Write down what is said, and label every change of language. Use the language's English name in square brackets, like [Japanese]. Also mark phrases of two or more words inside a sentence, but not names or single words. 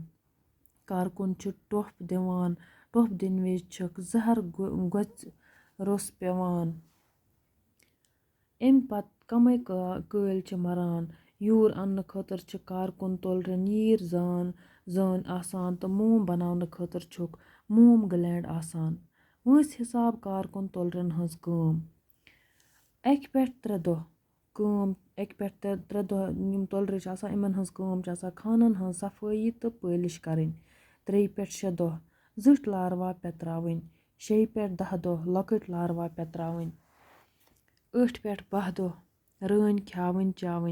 [Kashmiri] कारकुन छ टोफ दिवान। टोफ दिन विज छक जहर गोच रोस पेवान। अमि पत कमै कल छ मरान। यूर अन्न खतर छ कारकुन तुलरे नीर जान आसान तो मोम बनावन खतर छुक मोम ग्लैंड आसान। वٲंस हिसाब कारकुन तुलरन हंज काम। 1 पٮ۪ٹھ 3 दोह काम 1 पٮ۪ٹھ 3 दोह यम तुलरे छ आसान इमन हंज काम छ आसान खानन हंज सफाई तो पालिश करन। 3 पٮ۪ٹھ 6 दोह जिठ लार्वा पेत्रावन। 6 पٮ۪ٹھ 10 दोह लकट लार्वा पेत्रावन। 8 पٮ۪ٹھ 12 दोह रٲन ख्यावन चावन।